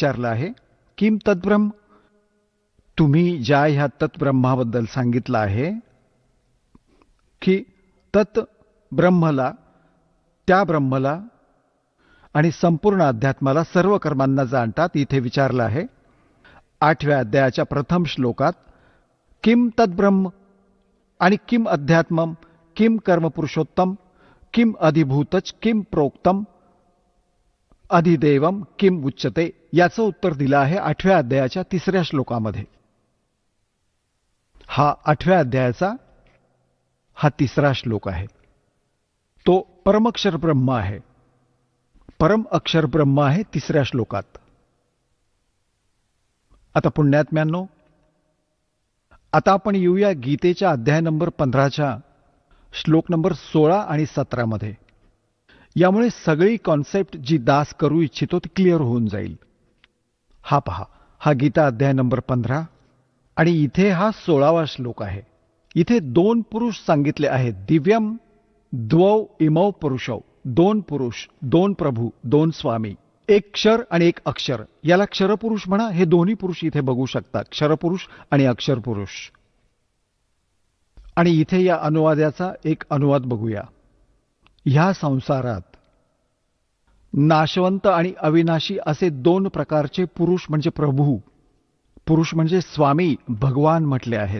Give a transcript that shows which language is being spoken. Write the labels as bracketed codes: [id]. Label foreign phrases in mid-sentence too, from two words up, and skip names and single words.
[mr] यात विचारलं आहे [sa] किम तद्ब्रह्म. [mr] तुम्ही ज्या ह्या तत्ब्रह्माबद्दल सांगितलं आहे की तत् ब्रह्मला, त्या ब्रह्मला आणि संपूर्ण अध्यात्माला, सर्व कर्मांना जाणतात, इथे विचारलं आहे 8व्या अध्यायाच्या प्रथम श्लोकात. [sa] किम तद्ब्रह्म आणि किम अध्यात्मम, किम कर्म पुरुषोत्तम, किम अधिभूतच, किम प्रोक्तम, अधिदेवम, किम उच्चते, [mr] याचं उत्तर दिलं आहे 8व्या अध्यायाच्या 3ऱ्या श्लोकामध्ये. हा 8व्या अध्यायाचा हा 3रा श्लोक आहे. तो परमक्षर ब्रह्म आहे. परम अक्षर ब्रह्म आहे 3ऱ्या श्लोकात. आता पुण्यात्म्यांनो, आता आपण येऊया गीतेच्या अध्याय नंबर 15च्या श्लोक नंबर 16 आणि 17 मध्ये. यामुळे सगळी कॉन्सेप्ट जी दास करू इच्छितो ती क्लिअर होऊन जाईल. हा पहा, हा गीता अध्याय नंबर 15 आणि इथे हा 16वा श्लोक आहे. इथे 2 पुरुष सांगितले आहेत. [sa] दिव्यम द्वौ इमौ पुरुषौ, [mr] 2 पुरुष, 2 प्रभू, 2 स्वामी, एक क्षर आणि एक अक्षर. याला क्षरपुरुष म्हणा. हे दोन्ही पुरुष इथे बघू शकता, क्षरपुरुष आणि अक्षरपुरुष. आणि इथे या अनुवादाचा एक अनुवाद बघूया. ह्या संसारात नाशवंत आणि अविनाशी असे 2 प्रकारचे पुरुष म्हणजे प्रभू, पुरुष म्हणजे स्वामी, भगवान म्हटले आहेत.